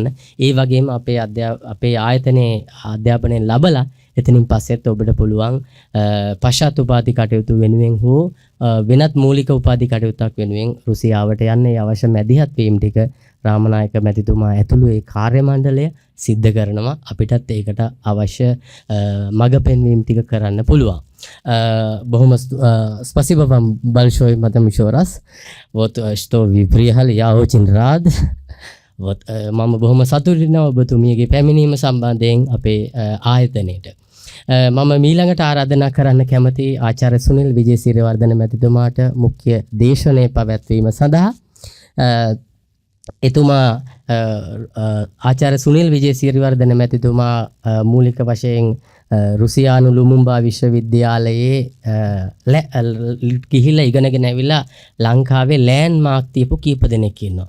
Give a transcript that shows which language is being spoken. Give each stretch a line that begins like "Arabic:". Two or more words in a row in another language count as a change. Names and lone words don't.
Sinhala: ඒ වගේම අපේ ආයතනයේ අධ්‍යාපනයෙන් ලබලා එතනින් පස්සෙත් ඔබට පුළුවන් පශ්චාත් උපාධි කටයුතු වෙනුවෙන් හෝ වෙනත් මූලික උපාධි කටයුත්තක් වෙනුවෙන් රුසියාවට යන්න ඒ අවශ්‍ය මැදිහත් වීම ටික රාමනායක මැතිතුමා ඇතුළු ඒ කාර්ය මණ්ඩලය සිද්ධ කරනවා. අපිටත් ඒකට අවශ්‍ය මඟ පෙන්වීම් ටික කරන්න පුළුවන්.
Russian: Богом спасибо вам большое, мадам еще раз. Вот что вы приехали, я очень рад.
Sinhala: Вот මම බොහොම සතුටු වෙනවා ඔබතුමියගේ පැමිණීම සම්බන්ධයෙන් අපේ ආයතනයේට. මම මීළඟට ආරාධනා කරන්න කැමති ආචාර්ය සුනිල් විජේසිරිවර්ධන මැතිතුමාට මුඛ්‍ය දේශනය පැවැත්වීම සඳහා. එතුමා ආචාර්ය සුනිල් විජේසිරිවර්ධන මැතිතුමා මූලික වශයෙන් රුසියානු ලුමුම්බා විශ්වවිද්‍යාලයේ ගිහිල්ලා ඉගෙනගෙන ඇවිල්ලා ලංකාවේ ලෑන්ඩ්මාර්ක් තියපු කීප දෙනෙක් ඉන්නවා.